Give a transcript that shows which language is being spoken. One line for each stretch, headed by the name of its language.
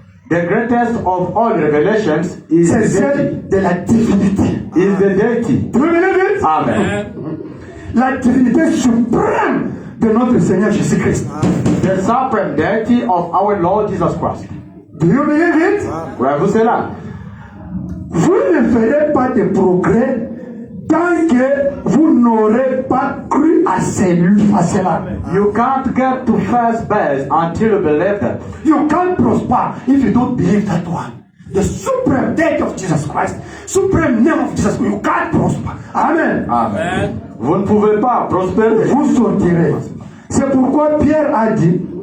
English: The greatest of all revelations is
French: celle de la divinité.
English: Is the deity. Do you believe it? Amen.
French: La divinité suprême de notre Seigneur Jésus-Christ.
English: The supreme deity of our Lord Jesus Christ. Do you believe it?
French: Croyez-vous cela? Vous ne ferez pas de progrès tant que vous n'aurez pas cru à cela.
English: You can't get to first base until you believe that. You can't prosper if you don't believe that one. The supreme deity of Jesus Christ, supreme name of Jesus Christ, you can't prosper. Amen. Amen.
French: Vous ne pouvez pas prospérer. Vous sortirez. C'est pourquoi Pierre a dit,